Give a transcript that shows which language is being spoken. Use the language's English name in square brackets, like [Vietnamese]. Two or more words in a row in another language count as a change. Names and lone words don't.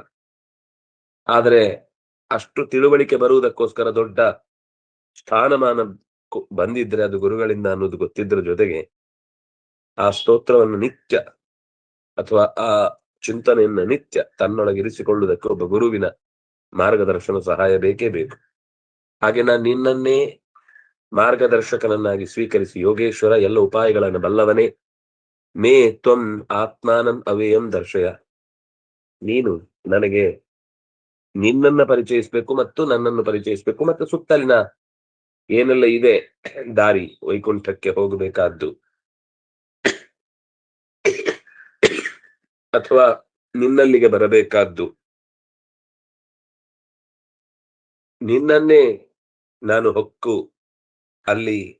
[Kannada] ಆದ್ರೆ ಅಷ್ಟು ತಿಳುವಳಿಕೆ ಬರುವುದಕ್ಕೋಸ್ಕರ ದೊಡ್ಡ ಸ್ಥಾನಮಾನ ಬಂದಿದ್ರೆ ಅದು ಗುರುಗಳಿಂದ ಅನ್ನೋದು ಗೊತ್ತಿದ್ರ ಜೊತೆಗೆ ಆ ಸ್ತೋತ್ರವನ್ನು ನಿತ್ಯ ಅಥವಾ ಆ ಚಿಂತನೆಯನ್ನ ನಿತ್ಯ ತನ್ನೊಳಗಿರಿಸಿಕೊಳ್ಳುವುದಕ್ಕೆ ಒಬ್ಬ ಗುರುವಿನ ಮಾರ್ಗದರ್ಶನ ಸಹಾಯ ಬೇಕೇ ಬೇಕು. ಹಾಗೆ ನಾನು ನಿನ್ನನ್ನೇ ಮಾರ್ಗದರ್ಶಕನನ್ನಾಗಿ ಸ್ವೀಕರಿಸಿ, ಯೋಗೇಶ್ವರ, ಎಲ್ಲ ಉಪಾಯಗಳನ್ನು ಬಲ್ಲವನೇ, [Sanskrit] ಮೇ ತ್ವಂ ಆತ್ಮಾನಂ ಅವ್ಯಯಂ ದರ್ಶಯ, [Kannada] ನೀನು ನನಗೆ ನಿನ್ನನ್ನ ಪರಿಚಯಿಸಬೇಕು ಮತ್ತು ನನ್ನನ್ನು ಪರಿಚಯಿಸಬೇಕು ಮತ್ತು ಸುತ್ತಲಿನ ಏನೆಲ್ಲ ಇದೆ ದಾರಿ ವೈಕುಂಠಕ್ಕೆ ಹೋಗಬೇಕಾದ್ದು ಅಥವಾ ನಿನ್ನಲ್ಲಿಗೆ ಬರಬೇಕಾದ್ದು ನಿನ್ನನ್ನೇ ನಾನು ಹೊಕ್ಕು ಅಲ್ಲಿ